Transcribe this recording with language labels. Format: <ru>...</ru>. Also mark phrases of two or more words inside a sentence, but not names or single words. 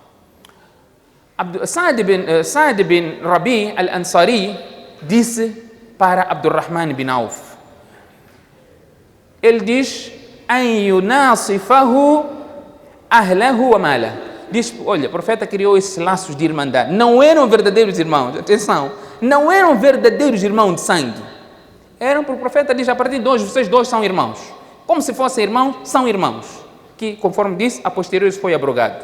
<pt>Sa'd ibn Rabi' al-Ansari disse para Abdurrahman ibn Auf, ele diz,</pt> <ar>أن يناصفه أهله وماله,</ar> <pt>diz, olha, o profeta criou esses laços de irmandade. Não eram verdadeiros irmãos, atenção, não eram verdadeiros irmãos de sangue. Eram, porque o profeta diz, a partir de hoje, vocês dois são irmãos. Como se fossem irmãos, são irmãos. Que, conforme disse, a posteriori foi abrogado.</pt>